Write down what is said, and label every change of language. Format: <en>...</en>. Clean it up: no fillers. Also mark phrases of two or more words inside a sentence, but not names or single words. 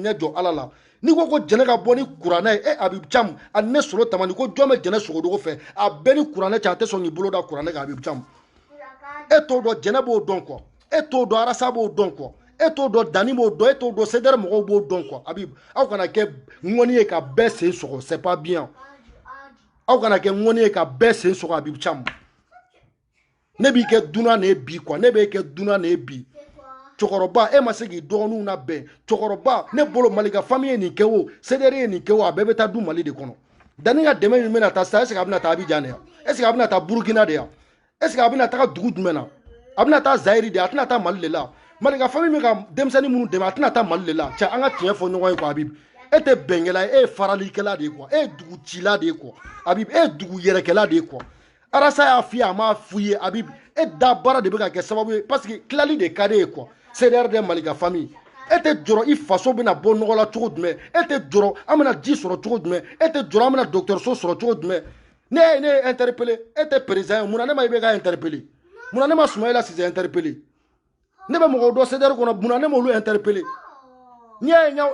<bm>ɲɛ jɔ ala la ni ko ko jɛnɛ ka bɔ ni kuranɛ ye Habib Thiam ani ne solo tamani ko jɔn bɛ jɛnɛ sogodogo fɛ a bɛɛ ni kuranɛ cɛ a tɛ sɔn k'i bolo da kuranɛ kan Habib Thiam e t'o dɔn jɛnɛ b'o dɔn quoi e t'o dɔn arasa b'o dɔn quoi e t'o dɔn dani b'o dɔn e t'o dɔn sedɛrɛ mɔgɔw b'o dɔn quoi Habib aw kana kɛ ŋɔni ye ka bɛɛ sen sɔgɔ</bm> <fr>c'est pas bien</fr> <bm>aw kana kɛ ŋɔni ye ka bɛɛ sen sɔgɔ Habib Thiam ne b'i kɛ dunan de ye bi quoi ne b'e kɛ dunan de ye bi cɛkɔrɔba e ma se k'i dɔgɔninw labɛn cɛkɔrɔba ne bolo Mali ka famille ye nin kɛ o CDR ye nin kɛ o a bɛɛ bɛ taa du Mali de kɔnɔ dani ka dɛmɛ min bɛna taa sisan</bm> <fr>est-ce que</fr> <bm>a bɛna taa Abidjan de yan</bm> <fr>est-ce que</fr> <bm>a bɛna taa Burukina de yan</bm> <fr>est-ce que</fr> <bm>a bɛna taa dugu jumɛn na a bɛna taa Zahiri de a tɛna taa Mali de la Mali ka famille min ka denmisɛnnin minnu dɛmɛ a tɛna taa Mali de la cɛ an ka tiɲɛ fɔ ɲɔgɔn ye quoi Habib e tɛ bɛnkɛla ye e ye faralikɛla de ye quoi e ye dugu cila de ye quoi Habib e ye dugu yɛrɛkɛla de ye quoi arasa y'a f'i ye a m'a f'i ye Habib e da baara de bɛ ka kɛ sababu ye</bm> <fr>parce que</fr> <bm>tilali de ka d'e ye quoi CDR de Mali ka famille e tɛ jɔrɔ i faso bɛna bɔ nɔgɔ la cogo jumɛn e tɛ jɔrɔ an bɛna ji sɔrɔ cogo jumɛn e tɛ jɔrɔ an bɛna dɔgɔtɔrɔso sɔrɔ cogo jumɛn ne ye interpellé e tɛ président ye mun na ne ma i bɛ ka interpellé mun na ne ma Soumaïla Cissé interpellé ne bɛ mɔgɔw dɔn CDR kɔnɔ mun na ne m'olu interpellé n'i y'a ye n y'aw</bm>